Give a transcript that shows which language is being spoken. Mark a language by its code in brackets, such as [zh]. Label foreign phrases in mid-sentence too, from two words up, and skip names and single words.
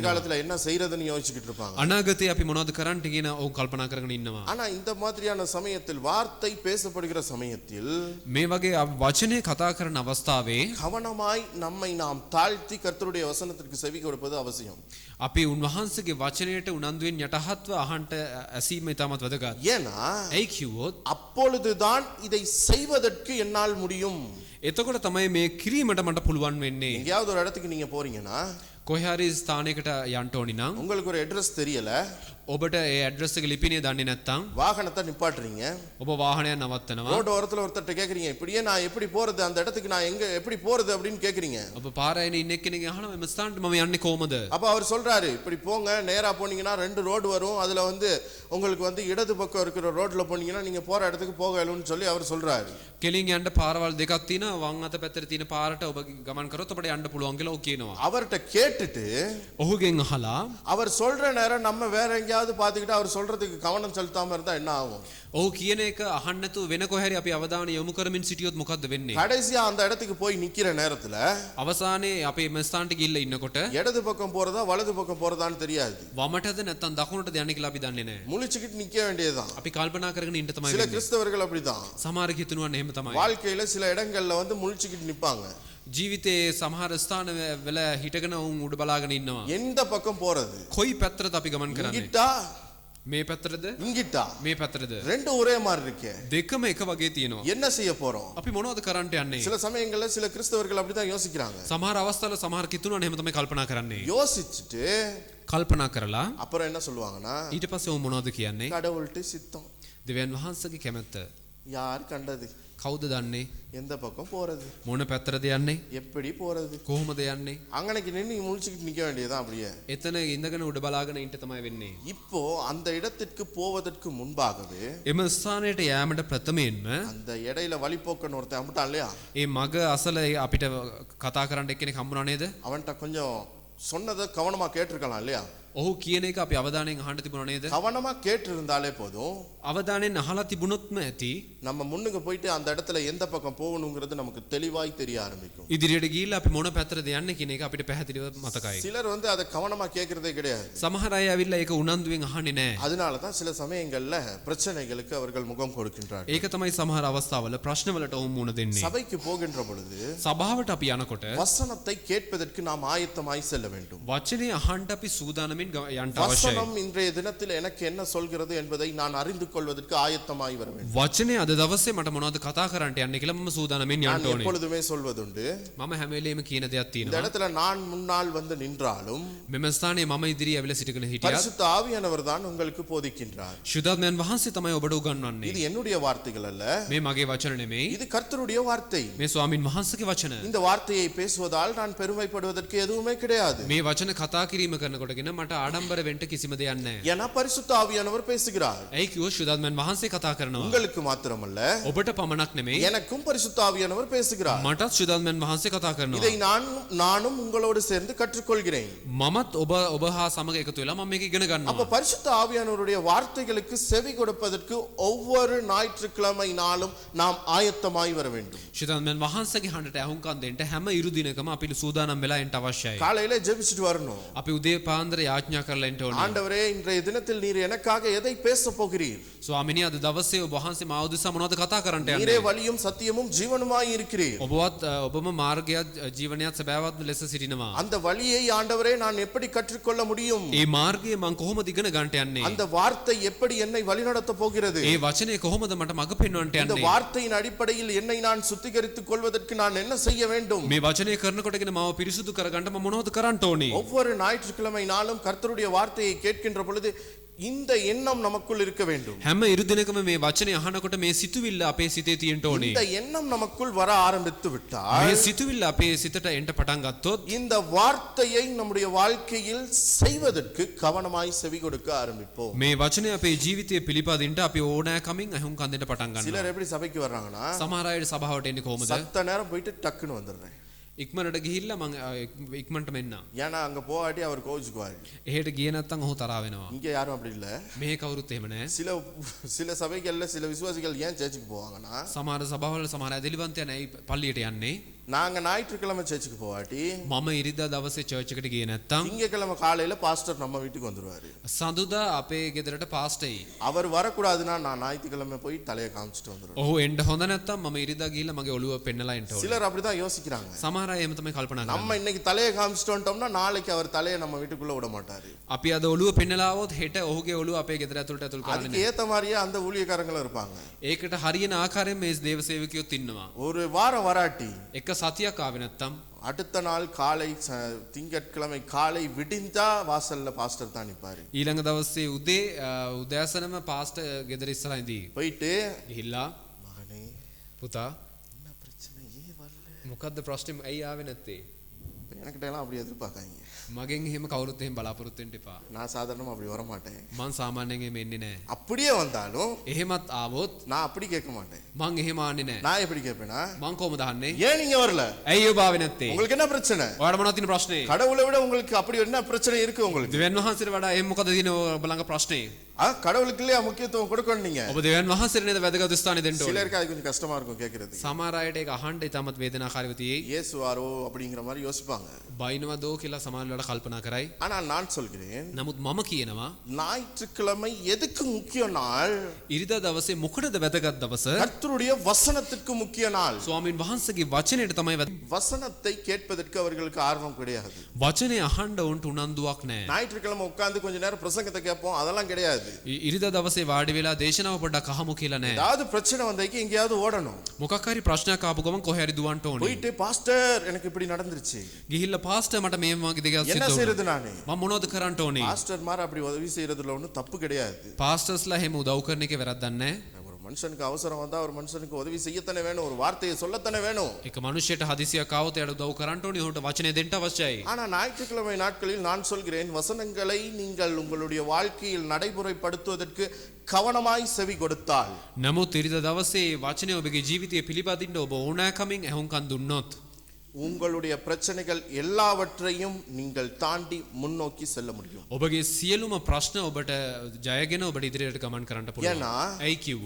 [ta] எதிர்காலத்துல என்ன செய்யறதுன்னு யோசிச்சுக்கிட்டு இருப்பாங்க. [si] අනාගතේ අපි මොනවද කරන්න කියන ඔවුන් කල්පනා කරගෙන ඉන්නවා. [ta] ஆனா இந்த மாதிரியான சமயத்தில், வார்த்தை பேசப்படுகிற சமயத்தில், [si] මේ වගේ වචනේ කතා කරන අවස්ථාවේ [ta] கவனமாய் நம்மை நாம் தாழ்த்தி கர்த்தருடைய வசனத்திற்கு செவி கொடுப்பது அவசியம். [si] අපි උන්වහන්සේගේ වචනයට උනන්දුවෙන් යටහත්ව අහන්න ඇසීම ඉතාමත් වැදගත්. [ta] ஏன்னா [si] ඇයි කිව්වොත් [ta] அப்பொழுதுதான் இதை செய்வதற்கு என்னால் முடியும். [si] එතකොට තමයි මේ කිරීමට මට පුළුවන් වෙන්නේ. [ta] எங்கேயாவது ஒரு இடத்துக்கு நீங்க போறீங்கன்னா, [si] කොහේ හරි ස්ථානයකට යන්න ඕනි නම් [ta] உங்களுக்கு ஒரு அட்ரஸ் தெரியல, [si] ඔබට ඒ ඇඩ්‍රස් එක ලිපිනේ දන්නේ නැත්නම් [ta] வாகனத்தை நிப்பாட்டுறீங்க, [si] ඔබ வாහනයක් නවත්තනවා. [ta] ரோடு ஓரத்துல ஒருத்தர்ட்ட கேக்குறீங்க, இப்படியே நான் எப்படி போறது, அந்த இடத்துக்கு நான் எங்க எப்படி போறது அப்படின்னு கேக்குறீங்க. [si] ඔබ පාරේ ඉන්න එක්කෙනෙක් අහනවා මෙම ස්ථානට මම යන්නේ කොහමද? [ta] அப்ப அவர் சொல்றாரு, இப்படி போங்க, நேரா போனீங்கன்னா 2 ரோடு வரும், அதுல உங்களுக்கு இடது பக்கம் இருக்கிற ரோட்ல போனீங்கன்னா நீங்க போற இடத்துக்கு போகலன்னு சொல்லி அவர் சொல்றாரு. [si] කෙලින් යන්න පාරවල් දෙකක් තියෙනවා. වම් අත පැත්තේ තියෙන පාරට ඔබ ගමන් කරොත් ඔබට යන්න පුළුවන් කියලා ඔහු කියනවා. [ta] அவர்ட்ட கேட்டுட்டு [si] ඔහුගෙන් අහලා [ta] அவர் சொல்ற நேரம் நம்ம வேற எங்கேயாவது பாத்துக்கிட்டு அவர் சொல்றதுக்கு கவனம் செலுத்தாம இருந்தா என்ன ஆகும்? [si] ඔහු කියන එක අහන්න නැතුව වෙන කොහරි අපි අවධානය යොමු කරමින් සිටියොත් මොකද්ද වෙන්නේ? [ta] கடைசியா அந்த இடத்துக்கு போய் நிக்கிற நேரத்துல [si] අවසානයේ අපේ මේ ස්ථානට ගිහිල්ලා ඉන්නකොට [ta] இடது பக்கம் போறதா வலது பக்கம் போறதான்னு தெரியாது. [si] වමටද නැත්නම් දකුණටද යන්නේ කියලා අපි දන්නේ නැහැ. [ta] முழிச்சுக்கிட்டு நிக்க வேண்டியதுதான். [si] අපි කල්පනා කරගෙන ඉන්න තමයි [ta] சில [si] වෙන්නේ. [ta] கிறிஸ்தவர்கள் அப்படிதான். [si] සමහර කිතුණුවන් එහෙම තමයි. [ta] வாழ்க்கையில சில இடங்கள்ல முழிச்சுக்கிட்டு நிப்பாங்க. [si] ජීවිතයේ සමහර ස්ථාන වල හිටගෙන උන් උඩ බලාගෙන ඉන්නවා. [ta] எந்த பக்கம் போறது? [si] කොයි පැත්තටද අපි ගමන් කරන්නේ? [ta] இங்கிட்டா [si] මේ පැත්තටද? [ta] இங்கிட்டா? [si] මේ පැත්තටද? [ta] ரெண்டு ஒரே மாதிரி இருக்கே. [si] දෙකම එක වගේ තියෙනවා. [ta] என்ன செய்ய போறோம்? [si] අපි මොනවද කරන්නට යන්නේ? [ta] சில சமயங்கள்ல சில கிறிஸ்தவர்கள் அப்படிதான் யோசிக்கிறாங்க. [si] සමහර අවස්ථාවල සමහර කිතුණුවන් එහෙම තමයි කල්පනා කරන්නේ. [ta] யோசிச்சுட்டு [si] කල්පනා කරලා [ta] அப்புறம் என்ன சொல்லுவாங்கன்னா, [si] ඊට පස්සේ ඔව් මොනවද කියන්නේ? [ta] கடவுள்கிட்ட சித்தம். [si] දෙවියන් වහන්සේගේ කැමැත්ත. [ta] யார் கண்டது? [si] කවුද දන්නේ? [ta] எந்த பக்கம் போறது? [si] මොන පැත්තටද යන්නේ? [ta] எப்படி போறது? [si] කොහොමද යන්නේ? [ta] அங்கனைக்கு நின்னு முழிச்சுக்கிட்டு நிக்க வேண்டியதுதான் அப்படியே. [si] එතන ඉඳගෙන උඩ බලාගෙන ඉන්න තමයි වෙන්නේ. [ta] இப்போ அந்த இடத்திற்கு போவதற்கு முன்பாகவே [si] එම ස්ථානයට යෑමට ප්‍රථමයෙන්ම [ta] அந்த இடையில வழிபோக்கன் ஒருத்தன் அம்பிட்டான் இல்லையா, [si] ඒ මග අසල අපිට කතා කරන්න එක්කෙනෙක් හම්බුණා නේද? [ta] அவன்கிட்ட கொஞ்சம் சொன்னதை கவனமா கேட்டிருக்கலாம் இல்லையா? [si] ඔහු කියන එක අපි අවධානයෙන් අහන්න තිබුණා නේද? [ta] கவனமா கேட்டு இருந்தாலே போதும், [si] අවධානයෙන් අහලා තිබුණොත්ම ඇති [ta] நம்ம முன்னுக்கு போயிட்டு அந்த இடத்துல எந்த பக்கம் போகணுங்கிறது நமக்கு தெளிவாய் தெரிய ஆரம்பிக்கும். [si] ඉදිරියට ගිහිල්ලා අපි මොන පැත්තටද යන්නේ කියන එක අපිට පැහැදිලිව මතකයි. [ta] சிலர் அதை கவனமா கேட்கறதே கிடையாது. [si] සමහර අය ඇවිල්ලා ඒක උනන්දුවෙන් අහන්නේ නැහැ. [ta] அதனால தான் சில சமயங்கள்ல பிரச்சனைகளுக்கு அவர்கள் முகம் கொடுக்கின்றார்கள். [si] ඒක තමයි සමහර අවස්ථාවල ප්‍රශ්නවලට ඔවුන් මුහුණ දෙන්නේ. [ta] சபைக்கு போகின்ற பொழுது [si] සභාවට අපි යනකොට [ta] வசனத்தை கேட்பதற்கு நாம் ஆயத்தமாய் செல்ல வேண்டும். [si] වචනේ අහන්න අපි සූදානමින් යන්න අවශ්‍යයි. [ta] வசனம் இன்றைய தினத்தில் எனக்கு என்ன சொல்கிறது என்பதை நான் அறிந்து கொள்வதற்கு ஆயத்தமாய் வர வேண்டும். [si] වචනේ අද දවසේ මට මොනවද කතා කරන්නට යන්නේ කියලා මම සූදානමින් [ta] நான் [si] යන්න ඕනේ. [ta] எப்பொழுதுமே சொல்வதுண்டு, [si] මම හැම වෙලේම කියන දෙයක් [ta] இந்த [si] තියෙනවා. [ta] இடத்துல நான் முன்னால் வந்து நின்றாலும் [si] මෙම ස්ථානයේ මම ඉදිරියේ ඇවිල්ලා සිටගෙන හිටියත් [ta] பரிசுத்த ஆவியானவர் தான் உங்களுக்கு போதிக்கின்றார். [si] ශුද්ධාත්මයන් වහන්සේ තමයි ඔබට උගන්වන්නේ. [ta] இது என்னுடைய வார்த்தைகள் அல்ல, [si] මේ මගේ වචන නෙමෙයි. [ta] இது கர்த்தருடைய வார்த்தை. [si] මේ ස්වාමින් වහන්සේගේ වචන. [ta] இந்த வார்த்தையை பேசுவதால் நான் பெருமைப்படுவதற்கு எதுவுமே கிடையாது. [si] මේ වචන කතා කිරීම කරනකොටගෙන මට ආඩම්බර වෙන්න කිසිම දෙයක් නැහැ. [ta] ஏன்னா பரிசுத்த ஆவியானவர் பேசுகிறார். [si] ඇයි කිව්වොත් ශුද්ධාත්මයන් වහන්සේ කතා කරනවා. [ta] உங்களுக்கு மாத்திரமல்ல, [si] ඔබට පමණක් නෙමෙයි. [ta] எனக்கும் பரிசுத்த ஆவியானவர் பேசுகிறார். [si] මටත් ශුද්ධාත්මයන් වහන්සේ කතා කරනවා. [ta] இதை நானும் உங்களோடு சேர்ந்து கற்றுக்கொள்கிறேன். [si] මමත් ඔබ හා සමග එකතු වෙලා මම මේක ඉගෙන [ta] அப்ப [si] ගන්නවා. [ta] பரிசுத்த ஆவியானவருடைய வார்த்தைகளுக்கு செவி கொடுப்பதற்கு ஒவ்வொரு ஞாயிற்றுக்கிழமை நாளும் நாம் ஆயத்தமாய் வர வேண்டும். [si] ශුද්ධාත්මයන් වහන්සේගේ හඬට ඇහුම්කන් දෙන්න හැම ඉරු දිනකම අපි සූදානම් වෙලා එන්න අවශ්‍යයි. [ta] காலையில ஜெபிச்சுட்டு வரணும். [si] අපි උදේ පාන්දර යාඥා කරලා එන්න ඕනේ. [ta] ஆண்டவரே, இன்றைய தினத்தில் நீர் எனக்காக எதை பேச போகிறீர்? [si] ස්වාමිනේ අද දවසේ ඔබ වහන්සේ මාව උදෙසා මොනවද කතා කරන්නට [ta] நீரே [si] යන්නේ? [ta] வழியும் சத்தியமும் ஜீவனுமாய் இருக்கிறீர். [si] ඔබම මාර්ගයත් ජීවනයත් සැබෑවත් ලෙස සිටිනවා. [ta] அந்த வழியை ஆண்டவரே நான் எப்படி கற்றுக்கொள்ள முடியும்? [si] ඒ මාර්ගය මං කොහොමද ඉගෙන ගන්නට යන්නේ? [ta] அந்த வார்த்தை எப்படி என்னை வழிநடத்த போகிறது? [si] ඒ වචනේ කොහොමද මට මඟ පෙන්වන්නට [ta] இந்த [si] යන්නේ? [ta] வார்த்தையின் அடிப்படையில் என்னை நான் சுத்திகரித்துக் கொள்வதற்கு நான் என்ன செய்ய வேண்டும்? [si] මේ වචනේ කරනකොටගෙන මාව පිරිසුදු කරගන්න මම මොනවද කරන්න ඕනේ? [ta] ஒவ்வொரு ஞாயிற்றுக்கிழமை நாளும் கர்த்தருடைய வார்த்தையை கேட்கின்ற பொழுது இந்த எண்ணம் நமக்குள் இருக்க வேண்டும். [si] හැම ඉරු දිනකම මේ වචනේ අහනකොට මේ සිතුවිල්ල අපේ සිතේ තියෙන්න ඕනේ. [ta] இந்த எண்ணம் நமக்குள் வர ஆரம்பித்து [si] මේ [ta] விட்டால் [si] සිතුවිල්ල අපේ සිතට එන්න පටන් ගත්තොත් [ta] இந்த வார்த்தையை நம்முடைய வாழ்க்கையில் செய்வதற்கு கவனமாய் செவி கொடுக்க ஆரம்பிப்போம். [si] මේ වචනේ අපේ ජීවිතයේ පිළිපදින්න අපි ඕනෑකමින් අහුම්කන් දෙන්න පටන් ගන්නවා. [ta] சிலர் எப்படி சபைக்கு வர்றாங்கன்னா, [si] සමහර අය සභාවට එන්නේ කොහොමද? [ta] சத்த நேரம் போயிட்டு டக்குன்னு வந்துடுறேன். [si] ඉක්මනට ගිහිල්ලා මම ඉක්මනට මෙන්න. [ta] ஏன்னா அங்க போகாட்டி அவர் கோவிச்சுக்குவாரு. [si] එහෙට ගියේ නැත්තම් ඔහු තරහ වෙනවා. [ta] இங்க யாரும் அப்படி இல்ல. [si] මෙහෙ කවුරුත් එහෙම නැහැ. [ta] சில சபைகள்ல சில விசுவாசிகள் ஏன் சர்ச்சுக்கு போவாங்கன்னா, [si] සමහර සභාවල සමහර ඇදලිවන්තයන් ඇයි පල්ලියට යන්නේ? [ta] நாங்க ஞாயிற்றுக்கிழமை சர்ச்சுக்கு போகாட்டி [si] මම ඉරිදා දවසේ චර්ච් එකට ගියේ නැත්තම් [ta] திங்கட்கிழமை காலையில பாஸ்டர் நம்ம வீட்டுக்கு வந்துருவாரு. [si] සඳුදා අපේ ගෙදරට පාස්ටර් [ta] அவர் வரக்கூடாதுன்னா நான் ஞாயிற்றுக்கிழமை போய் தலையை காமிச்சிட்டு வந்துருவேன். [si] ඔහු එන්න හොඳ නැත්තම් මම ඉරිදා ගිහිල්ලා මගේ ඔළුව පෙන්නලා එන්න ඕනේ. [ta] சிலர் அப்படிதான் யோசிக்கிறாங்க. [si] සමහර අය එහෙම තමයි කල්පනා කරන්නේ. [ta] நம்ம இன்னைக்கு தலையை காமிச்சிட்டு வந்துட்டோம்னா நாளைக்கு அவர் தலையை நம்ம வீட்டுக்குள்ள விட மாட்டாரு. [si] අපි අද ඔළුව පෙන්නලා આવොත් හෙට ඔහුගේ ඔළුව අපේ ගෙදර ඇතුළට ඇතුල් කරන්නේ [ta] அதுக்கு ஏத்த மாதிரியே அந்த ஊழியக்காரங்களும் இருப்பாங்க. [si] ඒකට හරියන ආකාරයෙන් මේ දේව සේවකයොත් ඉන්නවා. [ta] ஒரு வாரம் வராட்டி [si] එක සතියක් ආවේ නැත්තම් [ta] அடுத்த நாள் காலை திங்கட்கிழமை காலை விடிந்தா வாசல்ல பாஸ்டர் தான் நிப்பாரு. [si] ඊළඟ දවසේ උදේ උදෑසනම පාස්ටර් ගෙදර ඉස්සරහා ඉදී. [ta] போயிட்டு [si] ගිහිල්ලා [ta] மகனே [si] පුතා [ta] என்ன பிரச்சனை ஏன் வரல? [si] මොකද්ද ප්‍රශ්නේ ඇයි ආවේ නැත්තේ? [ta] எனக்கிட்ட எல்லாம் அப்படி எதிர்பார்க்காங்க. [si] මගෙන් එහෙම කවුරුත් එහෙම බලාපොරොත්තු වෙන්න එපා. [ta] நான் சாதாரணமா அப்படி வர மாட்டேன். [si] මං සාමාන්‍යයෙන් එහෙම එන්නේ නැහැ. [ta] அப்படியே வந்தாலும் [si] එහෙමත් ආවොත් [ta] நான் அப்படி கேட்க மாட்டேன். [si] මං එහෙම ආන්නේ නැහැ. [ta] நான் எப்படி கேட்பேனா, [si] මං කොහමද අහන්නේ? [ta] ஏன் நீங்க வரல? [si] ඇයි ඔබ ආවේ නැත්තේ? [ta] உங்களுக்கு என்ன பிரச்சனை? [si] ඔයාලට මොනවද තියෙන ප්‍රශ්නේ? [ta] கடவுளை விட உங்களுக்கு அப்படி என்ன பிரச்சனை இருக்கு உங்களுக்கு? [si] දෙවියන් වහන්සේට වඩා එහෙම මොකද තියෙන ඔබ ළඟ ප්‍රශ්නේ? [ta] கடவுளுக்கு இல்லையா முக்கியத்துவம் கொடுக்கணும் நீங்க? [si] ඔබ දෙවියන් වහන්සේට නේද වැදගත් ස්ථානේ දෙන්න ඕනේ. [ta] சிலருக்கு அது கொஞ்சம் கஷ்டமா இருக்கும் கேக்குறது. [si] සමහර අයට ඒක අහන්න ඉතාමත් වේදනාකාරීව තියෙයි. [ta] இயேசு வாரோ அப்படிங்கிற மாதிரி யோசிப்பாங்க. [si] බයිනවදෝ කියලා සමහර වෙලාවට කල්පනා කරයි. [ta] ஆனா நான் சொல்கிறேன், [si] නමුත් මම කියනවා [ta] ஞாயிற்றுக்கிழமை எதுக்கு முக்கிய நாள்? [si] ඉරිදා දවසේ මොකටද වැදගත් දවස? [ta] கர்த்தருடைய வசனத்துக்கு முக்கிய நாள். [si] ස්වාමීන් වහන්සේගේ වචනයට තමයි [ta] வசனத்தை கேட்பதற்கு அவர்களுக்கு ஆர்வம் கிடையாது. [si] වචනේ අහන්න උන්ට උනන්දුවක් නැහැ. [ta] ஞாயிற்றுக்கிழமை உட்கார்ந்து கொஞ்ச நேரம் பிரசங்கத்தை கேட்போம், அதெல்லாம் கிடையாது. [si] ඉරිදා දවසේ වාඩි වෙලා දේශනාව පොඩ්ඩක් අහමු කියලා නැහැ. [ta] ஏதாவது பிரச்சனை வந்தாக்கி எங்கேயாவது ஓடணும். [si] මොකක් හරි ප්‍රශ්නයක් ආපු ගමන් කොහේ හරි දුවන්න ඕනේ. [ta] போயிட்டு பாஸ்டர் எனக்கு இப்படி நடந்துருச்சு, [si] ගිහිල්ලා පාස්ටර් මට මේ වගේ දෙයක් [ta] என்ன [si] සිද්ධ [ta] செய்யறது [si] වුණා. [ta] நானு? [si] මම මොනවද කරන්න ඕනේ? [ta] பாஸ்டர் மாதிரி அப்படி உதவி செய்யறதுல ஒன்றும் தப்பு கிடையாது. [si] පාස්ටර්ස්ලා එහෙම උදව් කරන එකේ වැරද්දක් නැහැ. [ta] ஒரு மனுஷனுக்கு அவசரம் வந்தா ஒரு மனுஷனுக்கு உதவி செய்யத்தானே வேணும், ஒரு வார்த்தையை சொல்லத்தானே வேணும். [si] එක මනුෂ්‍යයට හදිසියක් ආවොත් එයාට උදව් කරන්න ඕනේ. උන්ට වචනේ දෙන්න අවශ්‍යයි. [ta] ஆனா ஞாயிற்றுக்கிழமை நாட்களில் நான் சொல்கிறேன், வசனங்களை நீங்கள் உங்களுடைய வாழ்க்கையில் நடைமுறைப்படுத்துவதற்கு கவனமாய் செவி கொடுத்தால், [si] නමුත් ඉරිදා දවසේ වචනේ ඔබගේ ජීවිතයේ පිළිපදින්න ඔබ ඕනෑකමින් ඇහුම්කන් දුන්නොත් [ta] உங்களுடைய பிரச்சனைகள் எல்லாவற்றையும் நீங்கள் தாண்டி முன்னோக்கி செல்ல முடியும். [si] ඔබගේ සියලුම ප්‍රශ්න ඔබට ජයගෙන ඔබට ඉදිරියට ගමන් කරන්න පුළුවන්. [ta] ஏன்னா [si] ඇයි කිව්වොත්